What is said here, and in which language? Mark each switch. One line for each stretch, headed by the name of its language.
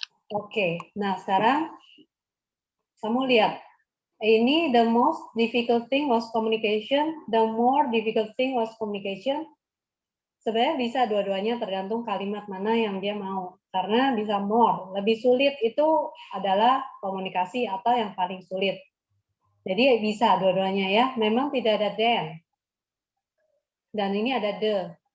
Indonesian: Oke, nah sekarang kamu lihat.
English: Ini the most difficult thing was communication, the more difficult thing was communication.
Indonesian: Sebenarnya bisa dua-duanya tergantung kalimat mana yang dia mau. Karena bisa more, lebih sulit itu adalah komunikasi atau yang paling sulit. Jadi bisa dua-duanya ya. Memang tidak ada then. Dan ini ada the.